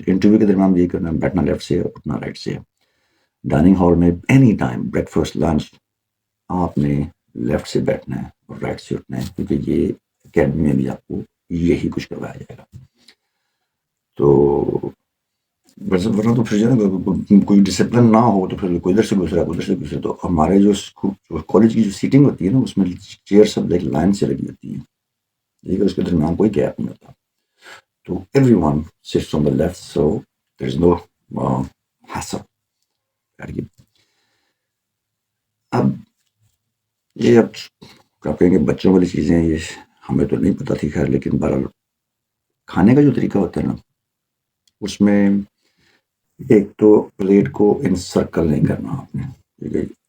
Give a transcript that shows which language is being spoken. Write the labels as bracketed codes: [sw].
[ur] Interview کے درمیان یہ کرنا بیٹھنا لیفٹ سے اٹھنا رائٹ سے. ڈائننگ ہال میں any time break fast lunch آپ نے لیفٹ سے بیٹھنا ہے اور رائٹ سے اٹھنا ہے کیونکہ یہ اکیڈمی میں بھی آپ کو یہی کچھ کروایا جائے گا. تو ورنہ تو پھر جو ہے کوئی ڈسپلن نہ ہو تو پھر کوئی ادھر سے گزرا تو ہمارے جو کالج کی جو سیٹنگ ہوتی ہے نا اس میں چیئر سب لائن سے لگی ہوتی ہیں. ٹھیک ہے. اس کے درمیان کوئی گیپ نہیں ہوتا. [en] تو everyone sits on the left so there is no hassle. [ur] اب یہ آپ کہیں گے بچوں والی چیزیں یہ ہمیں تو نہیں پتہ تھی خیر لیکن بہرحال کھانے کا جو طریقہ ہوتا ہے نا اس میں ایک تو پلیٹ کو ان سرکل نہیں کرنا آپ نے. ٹھیک ہے.